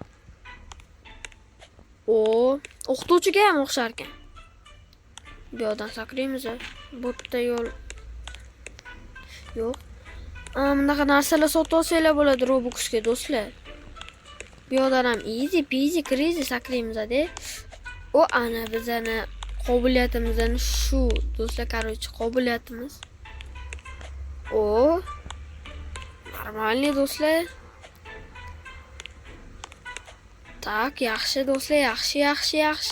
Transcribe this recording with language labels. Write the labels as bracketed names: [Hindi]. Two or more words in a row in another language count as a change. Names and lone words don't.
[Uzbek] O'qituvchiga ham o'xshar ekan. Bu yoqdan sakraymiz. Botda yo'l. Yo'q. Bunaqa narsalar sotib olsanglar bo'ladi Robloxga do'stlar. Bu yoqdan ham [English] easy peasy crazy [Uzbek] sakraymiz-da. Ana bizani qobiliyatimizdan shu do'stlar, короче, qobiliyatimiz. Normalniy do'stlar. Tak, yaxshi do'stlar, yaxshi.